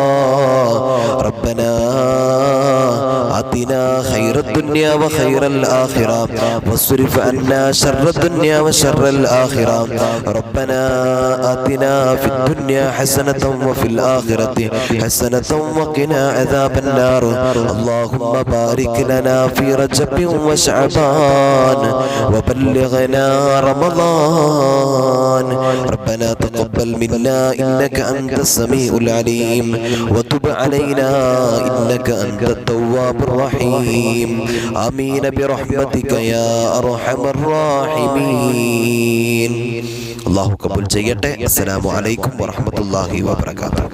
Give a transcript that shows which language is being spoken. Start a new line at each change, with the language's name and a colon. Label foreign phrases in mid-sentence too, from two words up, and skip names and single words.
Arabic: ربنا آتنا خير الدنيا وخير الآخرة واصرف عنا شر الدنيا وشر الآخرة. ربنا آتنا في الدنيا حسنة وفي الآخرة حسنة وقنا عذاب النار. اللهم بارك لنا في رجب وشعبان وبلغنا رمضان. ربنا تقبل منا إنك أنت السميع العليم وتب علينا إنك أنت التواب الرحيم. الرحيم آمين برحمتك يا أرحم الراحمين.
Malayalam: അല്ലാഹു കബൂൽ ചെയ്യട്ടെ.
Arabic: السلام عليكم ورحمة الله وبركاته.